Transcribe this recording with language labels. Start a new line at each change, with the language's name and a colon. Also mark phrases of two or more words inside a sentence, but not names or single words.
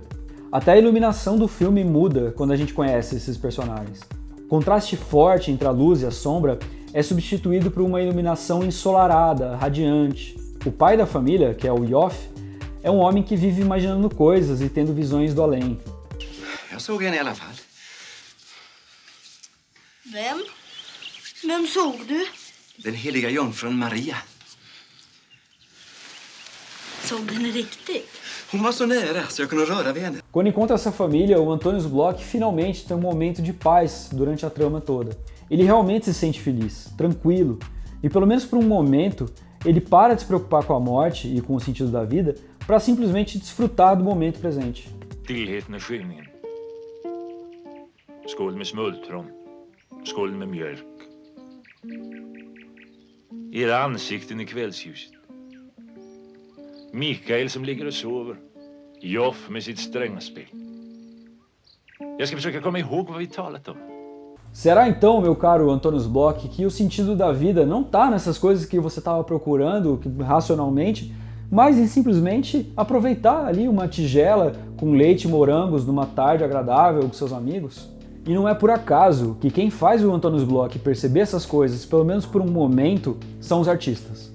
Portuguese: Até a iluminação do filme muda quando a gente conhece esses personagens. O contraste forte entre a luz e a sombra é substituído por uma iluminação ensolarada, radiante. O pai da família, que é o Yoff, é um homem que vive imaginando coisas e tendo visões do além.
Swedish: Jag såg henne i alla fall. Vem? Vem såg du? Den heliga jungfrun Maria. Såg du henne riktigt? Hon var så nära så jag kunde röra vid henne.
Portuguese: Quando encontra essa família, o Antonius Bloch finalmente tem um momento de paz durante a trama toda. Ele realmente se sente feliz, tranquilo, e pelo menos por um momento, ele para de se preocupar com a morte e com o sentido da vida para simplesmente desfrutar do momento presente.
Swedish: Stillheten är skillningen. Skål med smultron. Skål med mjölk. Era ansikten i kvällsljuset. Mikael som ligger och sover. Joff med sitt strängaspel. Jag ska försöka komma ihåg vad vi talat om.
Portuguese: Será então, meu caro Antonius Bloch, que o sentido da vida não está nessas coisas que você estava procurando racionalmente, mas em simplesmente aproveitar ali uma tigela com leite e morangos numa tarde agradável com seus amigos? E não é por acaso que quem faz o Antonius Bloch perceber essas coisas, pelo menos por um momento, são os artistas.